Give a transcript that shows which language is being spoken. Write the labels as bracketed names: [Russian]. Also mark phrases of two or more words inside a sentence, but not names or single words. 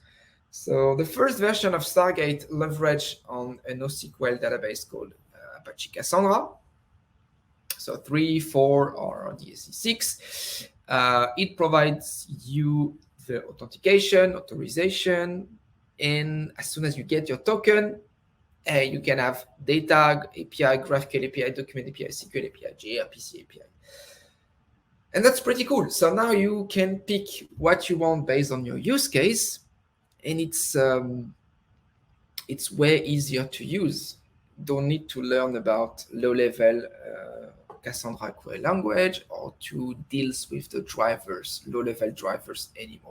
[English] So the first version of Stargate leverage on a NoSQL database called Apache Cassandra. So 3, 4, or DSC 6. It provides you the authentication, authorization, and as soon as you get your token, you can have data API, GraphQL API, document API, SQL API, gRPC API. And that's pretty cool. So now you can pick what you want based on your use case, and it's way easier to use. Don't need to learn about low-level Cassandra query language or to deal with the drivers, low-level drivers anymore.